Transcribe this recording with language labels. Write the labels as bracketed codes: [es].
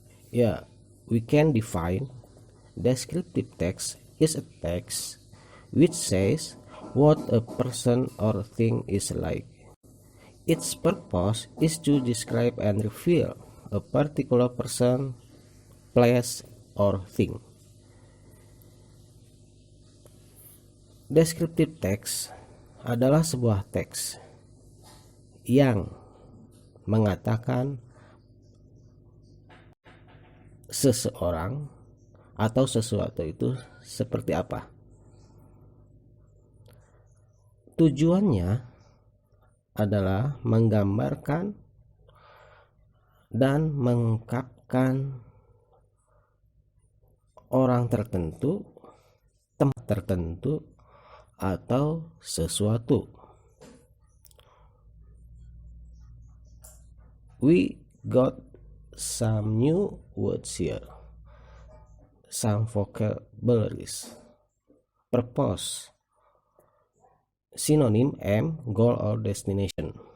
[en] Yeah, we can define descriptive text is a text which says what a person or thing is like. Its purpose is to describe and reveal a particular person, place, or thing. [id] Descriptive text adalah sebuah teks yang mengatakan seseorang atau sesuatu itu seperti apa. Tujuannya adalah menggambarkan dan mengungkapkan orang tertentu, tempat tertentu, atau sesuatu. [en] We got some new words here, some vocabularies. Purpose, synonym aim, goal or destination.